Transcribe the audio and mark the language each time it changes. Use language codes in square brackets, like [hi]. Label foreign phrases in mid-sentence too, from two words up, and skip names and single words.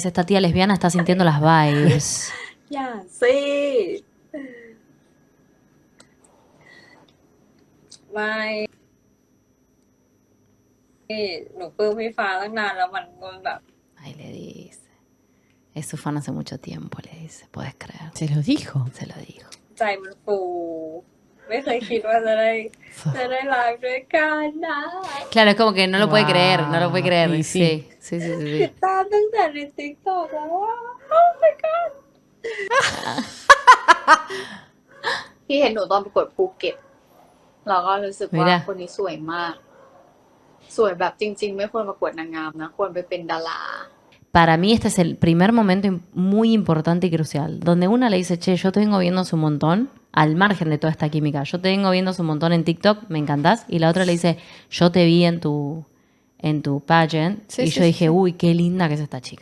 [es] Esta tía lesbiana está sintiendo las vibes. [th] อย่าสิไม่หนูปลื้มพี่ฟ้าตั้งนานแล้วมันแบบ [es] Ay, le dice. Es su fan hace mucho tiempo, le dice. ¿Puedes creer? Se lo dijo. Se lo dijo. [th] ใจมันฟู ไม่เคยคิดว่าจะได้ไลฟ์ด้วยกันนะ [es] Claro, es como que no lo puede Wow. creer, no lo puede creer. Y Sí, sí. sí, sí, sí, [th] ติ [es] sí. [th] ดตามตั้งแต่ในติ๊กต็อกแล้วว่า [en] oh my god [th] ที่เห็นหนูตอนประกวดภูเก็ตเราก็รู้สึกว่า ไม่ได้ คนนี้สวยมาก สวยแบบจริง ๆ ไม่ควรประกวดนางงามนะ ควรไปเป็นดารา [es] Para mí este es el primer momento muy importante y crucial, donde una le dice, che, yo te vengo viendo hace un montón, al margen de toda esta química, yo te vengo viendo hace un montón en TikTok, me encantás, y la otra le dice, yo te vi en tu pageant, Sí, y sí, yo sí, dije, sí. uy, qué linda que es esta chica.